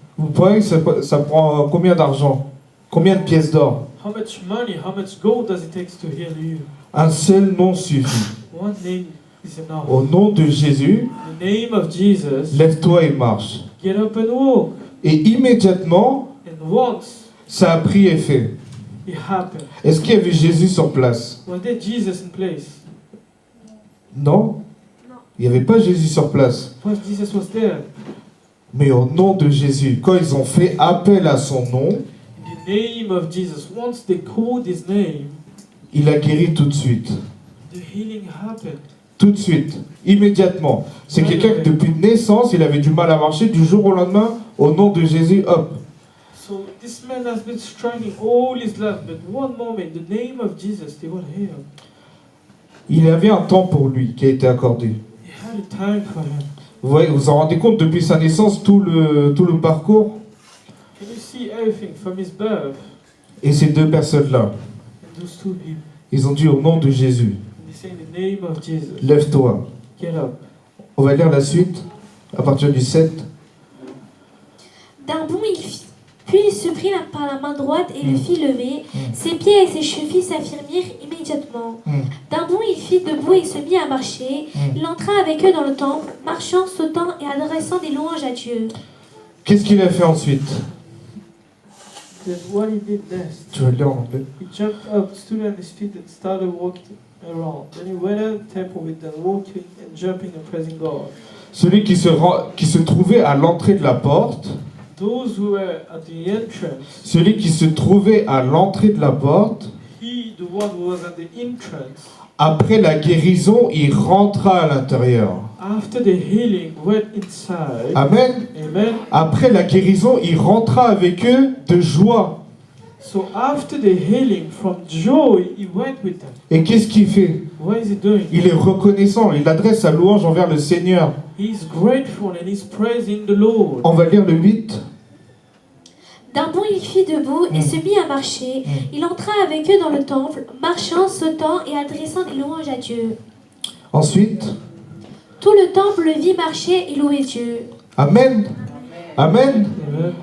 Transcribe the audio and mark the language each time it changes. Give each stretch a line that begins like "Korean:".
French: Vous pensez que ça prend combien d'argent? Combien de pièces d'or?
English: How much money, how much gold does it take to heal you?
French: Un seul nom suffit.
English: One name is enough.
French: Au nom de Jésus,
English: The name of Jesus.
French: lève-toi et marche.
English: Get up and walk.
French: Et immédiatement,
English: And once
French: ça a pris effet.
English: it happened.
French: Est-ce qu'il y avait Jésus sur place?
English: Was there Jesus in place?
French: Non. Il n'y avait pas Jésus sur place.
English: Was Jesus was there?
French: Mais au nom de Jésus, quand ils ont fait appel à son nom,
English: In the name of Jesus. Once they called his name,
French: il a guéri tout de suite.
English: the healing happened.
French: Tout de suite, immédiatement. C'est quelqu'un que depuis naissance, il avait du mal à marcher. Du jour au lendemain, au nom de Jésus, hop.
English: So this man has been struggling all his life, but one moment, the name of Jesus, they were healed.
French: Il y avait un temps pour lui qui a été accordé.
English: He had a time for him.
French: Vous voyez, vous en rendez compte depuis sa naissance, tout le parcours.
English: Can you see everything from his birth?
French: Et ces deux personnes-là,
English: And those two people,
French: ils ont dit au nom de Jésus,
English: they say in the name of Jesus,
French: lève-toi.
English: get up.
French: On va lire la suite à partir du 7. D'un bond, puis il se prit par la main droite et le fit lever. Ses pieds et ses chevilles s'affirmirent immédiatement. D'un bond, il fit debout et se mit à marcher. Il entra avec eux dans le temple, marchant, sautant et adressant des louanges à Dieu. Qu'est-ce qu'il a fait ensuite?
English: Then what he did next,
French: Tu vas le lire en anglais.
English: he jumped up, stood on his feet, and started walking around. Then he went out the temple with them, walking and jumping and praising God.
French: Celui qui se trouvait à l'entrée de la porte,
English: Those who were at the entrance,
French: celui qui se trouvait à l'entrée de la porte,
English: he, the one who was at the entrance,
French: après la guérison, il rentra à l'intérieur.
English: after the healing, went inside.
French: Amen.
English: Amen.
French: Après la guérison, il rentra avec eux de joie.
English: So after the healing, from joy, he went with them.
French: Et qu'est-ce qu'il fait?
English: What is he doing?
French: Il est reconnaissant, il adresse sa louange envers le Seigneur.
English: He's grateful and he's praising the Lord.
French: On va lire le 8. D'un bond, il fit debout et se mit à marcher. Il entra avec eux dans le temple, marchant, sautant et adressant des louanges à Dieu. Ensuite, Tout le temple le vit marcher et louer Dieu. Amen. Amen. Amen. Amen.